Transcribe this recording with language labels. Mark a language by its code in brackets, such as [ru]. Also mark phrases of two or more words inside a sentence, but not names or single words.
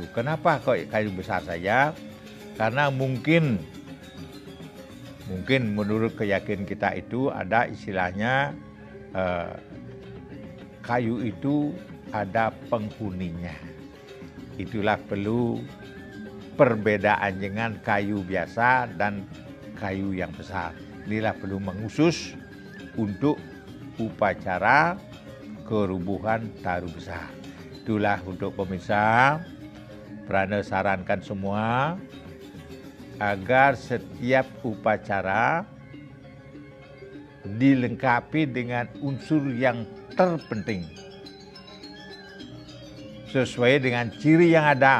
[id] Kenapa kok kayu besar saja? Karena mungkin menurut keyakinan kita itu ada istilahnya kayu itu ada penghuninya. Itulah perlu perbedaan dengan kayu biasa dan kayu yang besar. Inilah perlu mengusus untuk upacara kerubuhan taru besar. Itulah untuk pemirsa, Prana sarankan semua agar setiap upacara dilengkapi dengan unsur yang terpenting sesuai dengan ciri yang ada.